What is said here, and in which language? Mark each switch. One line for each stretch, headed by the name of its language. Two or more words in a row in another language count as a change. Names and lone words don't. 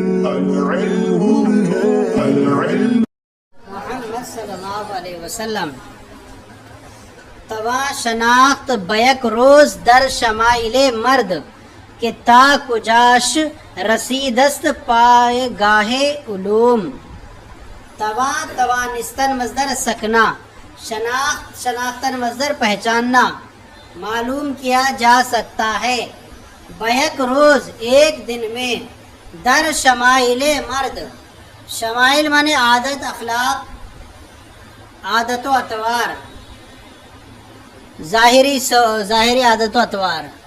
Persian: محمد
Arabic: صلی اللہ علیہ وسلم
Persian: توا شناخت بیک روز در شمائل مرد کہ تا کجاش رسیدست پائے گاہ علوم.
Urdu: توانستن مصدر سکنا، شناختن مصدر پہچاننا، معلوم کیا جا سکتا ہے.
Persian: بیک روز
Urdu: ایک دن میں،
Persian: در شمائل مرد،
Urdu: شمائل مانے عادت، اخلاق، عادت و اطوار، ظاہری عادت و اطوار.